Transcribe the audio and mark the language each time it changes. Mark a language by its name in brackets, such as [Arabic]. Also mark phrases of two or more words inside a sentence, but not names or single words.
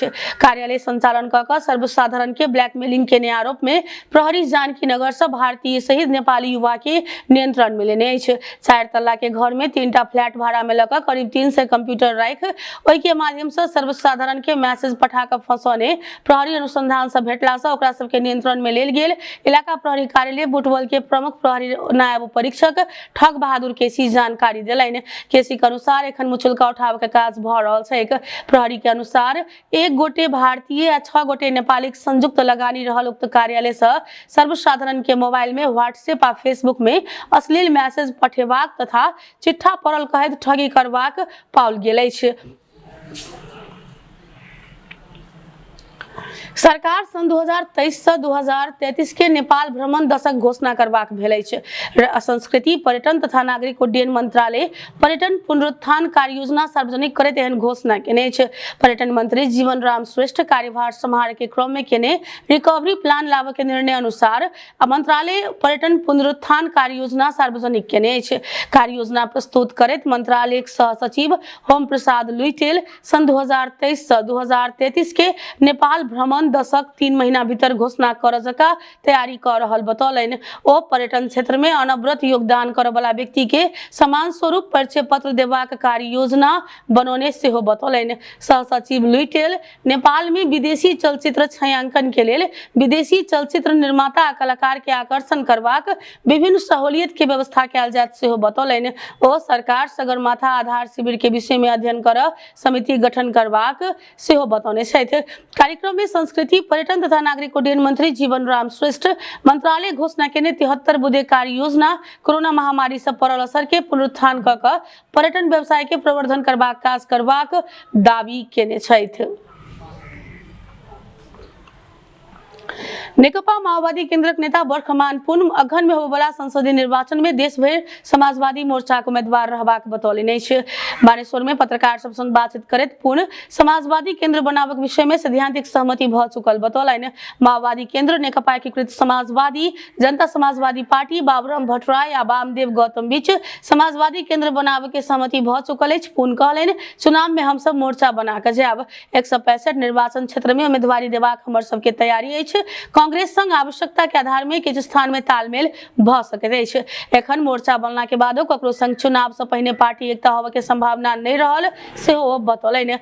[Maithili] कार्यालय संचालन क क सर्वसाधारण के ब्लैकमेलिंग के आरोप में प्रहरी जानकी नगर से भारतीय सहित नेपाली युवा के नियंत्रण में लेने अछि। 4 तल्ला के घर में 3टा फ्लैट भाड़ा में लक करीब 300 कंप्यूटर राख ओहि के माध्यम से सर्वसाधारण के मैसेज पठा क फंसौने प्रहरी अनुसंधान से भेटला से ओकरा सब के नियंत्रण में लेल गेल। इलाका प्रहरी कार्यालय बुटवल के प्रमुख प्रहरी नायब परीक्षक ठग बहादुर केसी जानकारी दिलैन। केसी के अनुसार एखन मुचुलका उठाव के काज भ रहल छैक। प्रहरी के अनुसार 1 गोटे भारतीय आ 6 गोटे नेपाली संयुक्त लगानी रहल उक्त कार्यालय से सर्वसाधारण के मोबाइल में व्हाट्सएप आ फेसबुक में अश्लील मैसेज पठेबाक तथा चिट्ठा पड़ल कहैत ठगी करबाक पाओल गेल अछि। सरकार सन 2023 से 2033 के नेपाल भ्रमण दशक घोषणा करबाक भेल अछि। संस्कृति, पर्यटन तथा नागरिक उड्डयन मंत्रालय पर्यटन पुनरुत्थान कार्य योजना सार्वजनिक करैत एहन घोषणा केने अछि। पर्यटन मंत्री जीवन राम श्रेष्ठ कार्यभार सम्हारै के क्रम में केने [English] recovery plan [Maithili] लाबे के निर्णय अनुसार मंत्रालय पर्यटन पुनरुत्थान कार्य योजना सार्वजनिक केने अछि। कार्य योजना प्रस्तुत करैत मंत्रालय के सह सचिव होम प्रसाद लुइटेल सन 2023 से 2033 के नेपाल भ्रमण अपन दशक 3 महीना भीतर घोषणा कर जका तैयारी कर रहल बतौलनि। ओ पर्यटन क्षेत्र में अनवरत योगदान करय वाला व्यक्ति के समान स्वरूप परिचय पत्र देबाक कार्य योजना बनौने सेहो बतौलनि। सह सचिव लुइटेल नेपाल में विदेशी चलचित्र छायांकन के लेल विदेशी चलचित्र निर्माता आ कलाकार के आकर्षण करबाक विभिन्न सहूलियत के व्यवस्था कयल जायत सेहो बतौलनि। ओ सरकार सगरमाथा आधार शिविर के विषय में अध्ययन कर समिति गठन करबाक सेहो बतौने छथि। कार्यक्रम में संस्कृति पर्यटन तथा नागरिक उड्डयन मंत्री जीवन राम श्रेष्ठ मंत्रालय घोषणा केने 73 बुधे कार्य योजना कोरोना महामारी से पड़ल असर के पुनरुत्थान क पर्यटन व्यवसाय के प्रवर्धन करबाक काज करबाक दावी केने छथि। नेकपा माओवादी केन्द्रक नेता बर्खमान पुन अगहन में होबला संसदीय निर्वाचन में देश भर समाजवादी मोर्चा के उम्मीदवार रहबाक बतौलनि अछि। बानेश्वर में पत्रकार सब संग बातचीत करैत पुन समाजवादी केन्द्र बनावक विषय में सैद्धांतिक सहमति भ चुकल बतौलनि। माओवादी केन्द्र नेकपा एकीकृत समाजवादी जनता समाजवादी पार्टी बाबूराम भट्टराय आ वामदेव गौतम बीच समाजवादी केन्द्र बनावे के सहमति भ चुकल अछि। पुन कहलनि चुनाव में हम सब मोर्चा बना के जायब। 165 निर्वाचन क्षेत्र में उम्मीदवारी देबाक हमर सबके तैयारी अछि। कांग्रेस संग आवश्यकता के आधार में किछु स्थान में तालमेल भ सकैत अछि। एखन मोर्चा बनला के बादो ककरो संग चुनाव से पहिने पार्टी एकता होबे के संभावना नहीं रहल सेहो बतौलनि।